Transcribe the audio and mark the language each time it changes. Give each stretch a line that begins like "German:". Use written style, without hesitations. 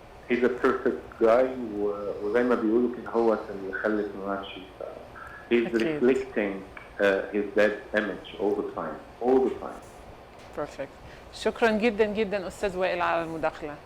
English: he's a perfect guy
Arabic: وزي ما بيقولوا كده هو اللي خلت ماتشي.
English: he's reflecting his dad's image all the time. Perfect.
Arabic: شكرا جدا استاذ وائل على المداخله.